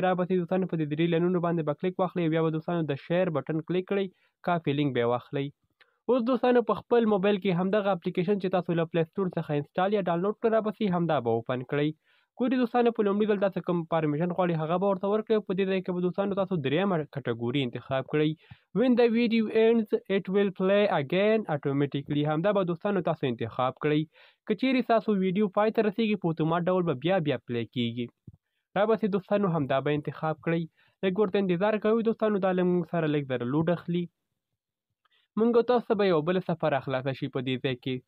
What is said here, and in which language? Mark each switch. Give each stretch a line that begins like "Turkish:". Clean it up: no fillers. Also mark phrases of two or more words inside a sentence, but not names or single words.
Pashto: رابسئ دوستانو په دې 3 لینونو باندې به کلیک واخلئ، بیا به دوستانو د
English: share button
Pashto: کلیک کړئ،
English: copy link
Pashto: به یې واخلئ. اوس دوستانو په خپل موبایل کې همدغه اپلیکیشن چې تاسو له پلی سټور څخه انسټال یا ډاونلوډ کړئ رابسئ همدا به اوپن کړئ. ګورئ دوستانو په لومړي ځل تاسو کوم پرمیشن غواړئ هغه به ورته ورکړئ. په دې ځای کې به دوستانو تاسو درېیمه کټګوري انتخاب کړئ.
English: when the video ends it will play again automatically.
Pashto: همدا به دوستانو تاسو انتخاب کړئ. که چیرې تاسو ویډیو پای ته رسیږي په اتومات ډول به بیا پلی کیږي. رابسې دوستانو همدا به انتخاب کړئ. لږ ورته انتظار کوئ دوستانو، دا له موږ سره لږ زره لوډ اخلي. موږ او تاسو به یو بل سفر خلاصه شي په دې ځای کې.